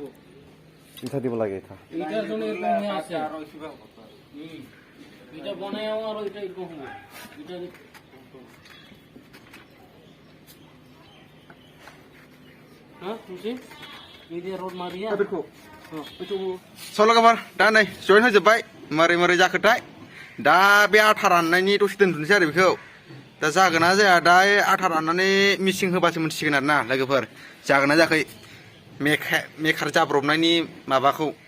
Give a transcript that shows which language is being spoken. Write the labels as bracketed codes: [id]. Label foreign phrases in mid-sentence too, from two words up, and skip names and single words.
[bn] ইটা দিব লাগে এটা এটার জন্য এরকম হয়ে আছে এটা বানাই আর ওইটা এরকম হবে এটা হ্যাঁ তুই এই দিয়ে রোড মারিয়া [brx] बेखौ [bn] হ্যাঁ একটু [brx] स' लोगोफोर दा नै जइन होजोब्बाय मारै मारै जाखोथाय दा बे आथा राननायनि दसे दोनथ'नोसै आरो बेखौ दा जागोन ना जाया दा आथा राननानै मिसिं होबासो मोनसिगोन आरो ना लोगोफोर जागोन ना जायाखै मेकार जाब्रबनायनि माबाखौ